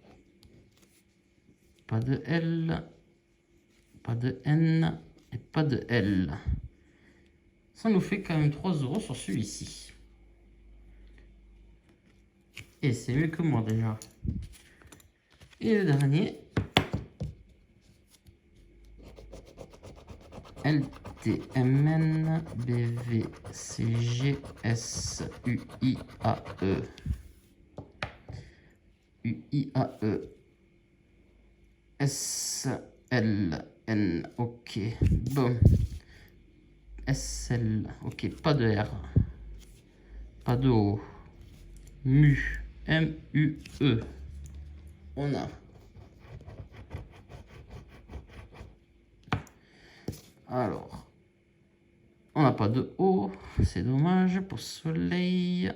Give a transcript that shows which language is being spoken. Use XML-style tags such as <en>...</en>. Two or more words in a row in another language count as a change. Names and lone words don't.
<fr>Pas de L. Pas de N. Et pas de L. Ça nous fait quand même 3 € sur celui-ci. Et c'est mieux que moi déjà. Et le dernier. L, T, M, N, B, V, C, G, S, U, I, A, E. U, I, A, E. S, L, N. Ok. Bon. S, L. Ok. Pas de R. Pas de O. Mu. M, U, E. On a. Alors, on n'a pas de O, c'est dommage pour soleil.</fr>